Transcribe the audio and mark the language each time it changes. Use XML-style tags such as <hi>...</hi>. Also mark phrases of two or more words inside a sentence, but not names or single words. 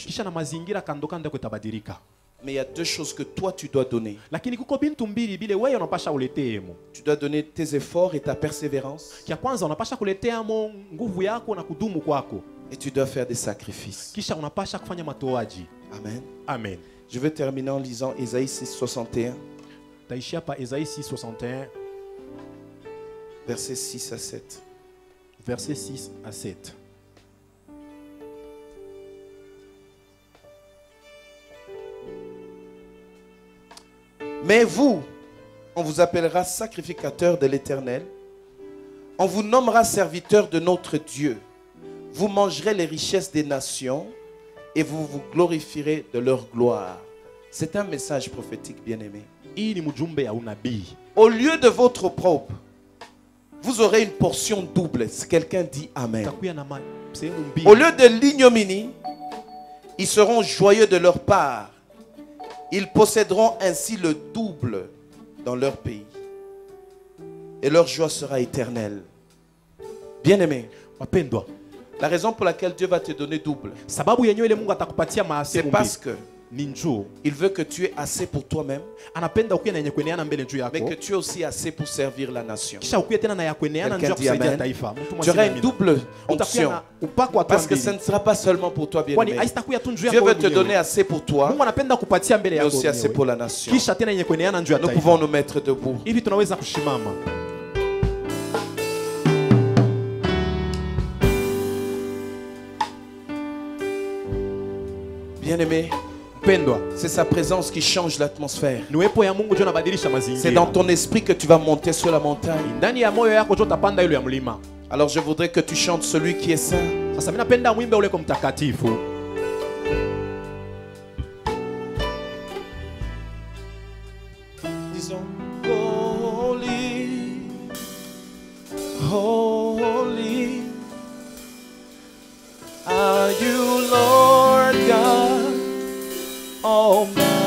<sw>kisha na mazingira kando kando kutabadilika.</sw> <fr>Mais il y a deux choses que toi tu dois donner.</fr> <sw>Lakini kuko bintu mbili bile wewe unapasha uleteemo.</sw> <fr>Tu dois donner tes efforts et ta persévérance.</fr> <sw>Kia kwanza unapasha kuleteamo nguvu yako na kudumu kwako.</sw> <fr>Et tu dois faire des sacrifices.</fr> <sw>Kisha unapasha kufanya matoaji. Amen. Amen.</sw> <fr>Je vais terminer en lisant Ésaïe 6:61,</fr> <sw>Taishia pa Esaïe 6:61</sw> <fr>versets 6 à 7. versets 6 à 7. Mais vous, on vous appellera sacrificateur de l'Éternel. On vous nommera serviteur de notre Dieu. Vous mangerez les richesses des nations et vous vous glorifierez de leur gloire. C'est un message prophétique, bien-aimé.</fr> <sw>Hii ni mjumbe ya unabii.</sw> <fr>Au lieu de votre opprobre, vous aurez une portion double. Si quelqu'un dit Amen.</fr> <sw>Takuya na sehemu mbili.</sw> <fr>Au lieu de l'ignominie, ils seront joyeux de leur part. Ils posséderont ainsi le double dans leur pays. Et leur joie sera éternelle. Bien-aimé,</fr> <sw>Wapendwa,</sw> <fr>la raison pour laquelle Dieu va te donner double,</fr> <sw>sababu yenyewe ile Mungu atakupatia</sw> <fr>c'est</fr> <sw>maasemu</sw> <fr>parce</fr> <sw>mbili.</sw> <fr>que</fr> <sw>Ni njoo</sw> <fr>il veut que tu aies assez pour toi-même,</fr> <sw>anapenda ukuye na yenye kueneana mbele juu</sw> <fr>mais</fr> <sw>yako.</sw> <fr>que tu aies aussi assez pour servir la nation.</fr> <sw>Kisha ukuye tena na ya kueneana njoo ya</sw> <fr>Quelqu'un dit</fr> <sw>kusaidia</sw> <fr>Amen.</fr> <sw>taifa. Mtu</sw> <fr>Tu</fr> <sw>mwasema</sw> <fr>auras une</fr> <sw>amina.</sw> <fr>double</fr> <sw>Utakuya</sw> <fr>onction.</fr> <sw>na upako wa</sw> <fr>Parce que</fr> <sw>mbili.</sw> <fr>ce ne sera pas seulement pour toi,</fr> <sw>Kwani</sw> <fr>bien-aimé.</fr> <sw>haitakuya tu njoo</sw> <fr>Dieu</fr> <sw>yako</sw> <fr>veut te</fr> <sw>mwenyewe.</sw> <fr>donner assez pour toi,</fr> <sw>Mungu anapenda kupatia mbele</sw> <fr>mais</fr> <sw>yako.</sw> <fr>aussi assez</fr> <sw>mwenyewe.</sw> <fr>pour la nation.</fr> <sw>Kisha tena yenye kueneana njoo ya</sw> <fr>Nous</fr> <sw>taifa.</sw> <fr>pouvons nous mettre debout.</fr> <sw>Hivi tunaweza kushimama.</sw> <fr>Bien-aimé,</fr> <sw>Mpendwa,</sw> <fr>c'est sa présence qui change l'atmosphère.</fr> <sw>ni uwepo ya Mungu ndio unabadilisha mazingira.</sw> <fr>C'est dans ton esprit que tu vas monter sur la montagne.</fr> <sw>Ndani ya moyo yako ndio utapanda ile ya mlima.</sw> <fr>Alors je voudrais que tu chantes celui qui est saint.</fr> <sw>Sasa mimi napenda mwimbe ule kwa mtakatifu.</sw> <fr>Disons</fr> <en>Holy, Holy are you, Lord God Almighty.</en>